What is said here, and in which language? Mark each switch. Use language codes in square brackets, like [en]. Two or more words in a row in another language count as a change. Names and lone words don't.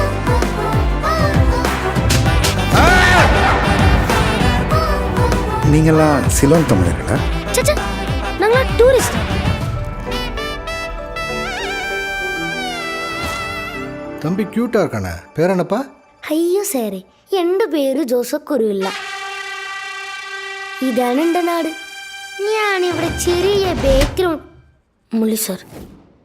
[ta] நீங்களாம் சிலோன் தமிழர்களா? சச்சா, நாங்களா டூரிஸ்ட். தம்பி க்யூட்டாக இருக்கானே, பேர் என்னப்பா? [ml] അയ്യോ സാറേ, എൻ്റെ പേര് ജോസഫ് കുരുവില്ല. ഇതാണ് എൻ്റെ നാട്. ഞാനിവിടെ ചെറിയ ബേക്കറി. മുള്ളി സാർ,